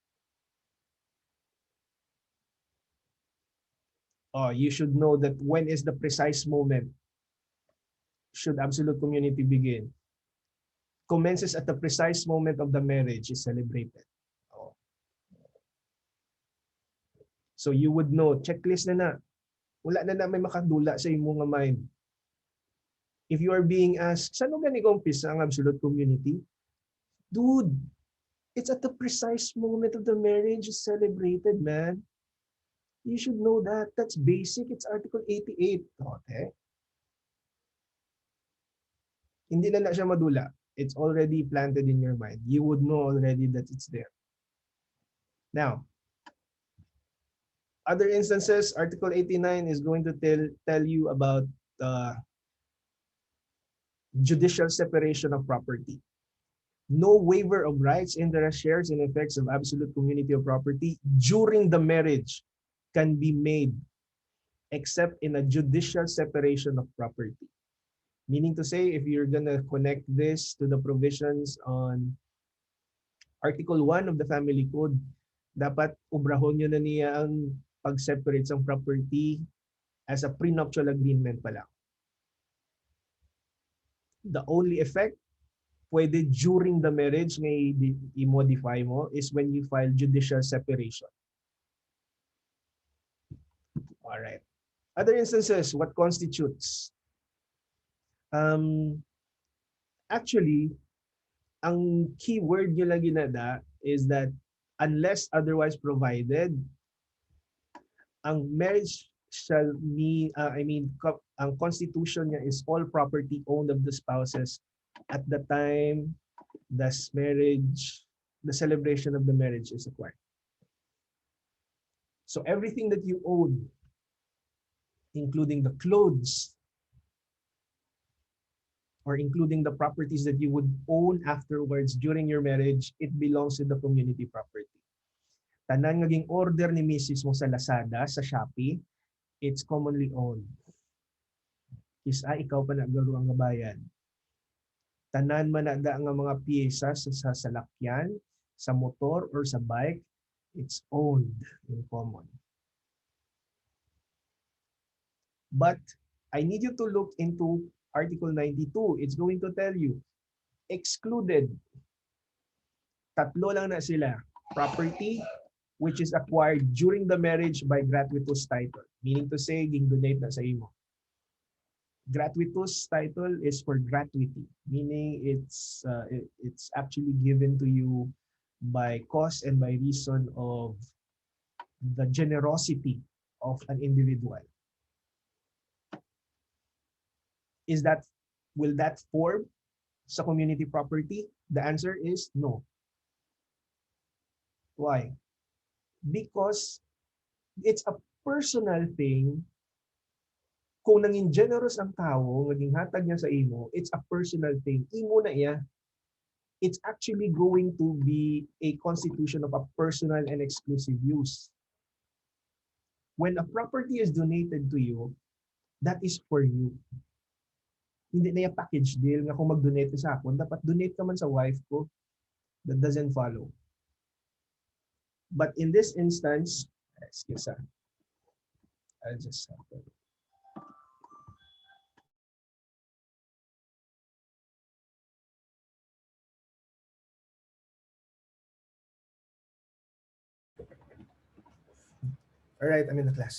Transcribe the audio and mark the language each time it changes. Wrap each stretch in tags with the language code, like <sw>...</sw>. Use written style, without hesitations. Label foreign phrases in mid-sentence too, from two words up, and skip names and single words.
<en>Oh, you should know that when is the precise moment should absolute community begin? Commences at the precise moment of the marriage is celebrated. Oh. So you would know, checklist na.</en> <hil>Wala na may makadula sa imong mind.</hil> <en>If you are being asked,</en> <hil>saan mo gani umpisa ang absolute community?</hil> <en>Dude, it's at the precise moment of the marriage is celebrated, man. You should know that. That's basic. It's Article 88. Okay?</en> <hil>Hindi na siya madula.</hil> <en>It's already planted in your mind. You would know already that it's there. Now, other instances, Article 89 is going to tell you about judicial separation of property. No waiver of rights, interest, shares, and effects of absolute community of property during the marriage can be made except in a judicial separation of property. Meaning to say, if you're gonna connect this to the provisions on Article 1 of the Family Code,</en> <hil>dapat ubrahon nyo na niya ang pag-separate ng property</hil> <en>as a prenuptial agreement</en> <hil>pa lang.</hil> <en>The only effect pwede during the marriage</en> <hil>ngay i-modify mo</hil> <en>is when you file judicial separation. All right. Other instances, what constitutes? Actually, ang key word</en> <hil>nyo lang ginada</hil> <en>is that unless otherwise provided, ang marriage shall be, ang constitution niya is all property owned of the spouses at the time the celebration of the marriage is acquired. So everything that you own, including the clothes, or including the properties that you would own afterwards during your marriage, it belongs to the community property.</en> <hil>Tanan ngaging order ni Mrs. mo sa Lazada, sa Shopee,</hil> <en>it's commonly owned.</en> <hil>Isa ikaw pa nagaro ang gabayan. Tanan man na nga mga piyesa sa salakyan, sa motor or sa bike,</hil> <en>it's owned in common. But I need you to look into Article 92. It's going to tell you, excluded.</en> <hil>Tatlo lang na sila.</hil> <en>Property, which is acquired during the marriage by gratuitous title. Meaning to say,</en> <hil>ging-donate na sa imo.</hil> <en>Gratuitous title is for gratuity, meaning it's actually given to you by cause and by reason of the generosity of an individual. Will that form sa community property? The answer is no. Why? Because it's a personal thing.</en> <hil>Kung nanging generous ang tao, naging hatag niya sa imo,</hil> <en>it's a personal thing.</en> <hil>Imo na iya.</hil> <en>It's actually going to be a constitution of a personal and exclusive use. When a property is donated to you, that is for you.</en> <hil>Hindi na yung</hil> <en>package deal</en> <hil>nga kung mag-donate sa ako, dapat donate ka man sa wife ko.</hil> <en>That doesn't follow. But in this instance, excuse me, I'll just have to. All right, I'm in the class.</en>